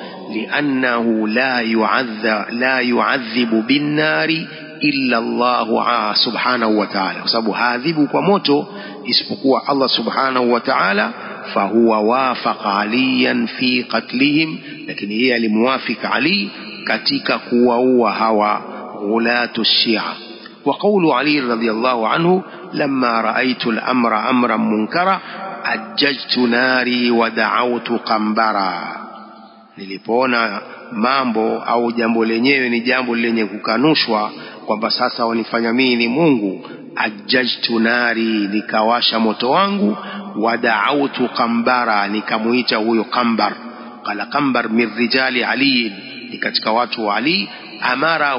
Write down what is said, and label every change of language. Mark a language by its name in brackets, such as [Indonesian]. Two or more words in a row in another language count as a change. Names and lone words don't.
[Arabic] لأنه لا يعذب بالنار إلا الله سبحانه وتعالى, [Swahili] kwa sababu haadhibu kwa moto isipokuwa Allah [Arabic] سبحانه وتعالى. فهو وافق عليا في قتلهم, [Swahili] lakini yeye alimwafika Ali katika kuwaua hawa [Arabic] غلاة الشيعة. وقول علي رضي الله عنه لما رأيت الأمر أمرا منكرا أججت ناري ودعوت قنبرا, [Swahili] nilipoona mambo au jambo lenyewe ni jambo lenye kukanushwa kwamba sasa wanifanya mimi ni Mungu, [Arabic] أججت ناري, [Swahili] nikawasha moto wangu, wada'autu qambara, nikamuita huyo Qambar. [Arabic] قال قنبر من رجال علي, [Swahili] ni katika watu wa Ali.